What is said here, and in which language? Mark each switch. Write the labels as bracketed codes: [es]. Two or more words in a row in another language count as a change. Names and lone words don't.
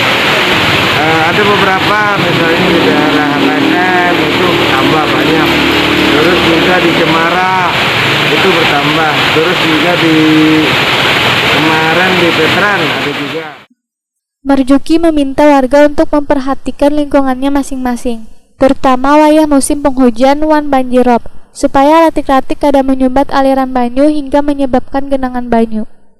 [id] Ada beberapa misalnya di daerah HKSN itu tambah banyak, terus juga di Cemara itu bertambah, terus juga di kemarin di Veteran ada juga. Marjuki meminta warga untuk memperhatikan lingkungannya masing-masing, [bjn] terutama wayah musim penghujan wan banjirop, supaya ratik-ratik kada menyumbat aliran banyu hingga menyebabkan genangan banyu.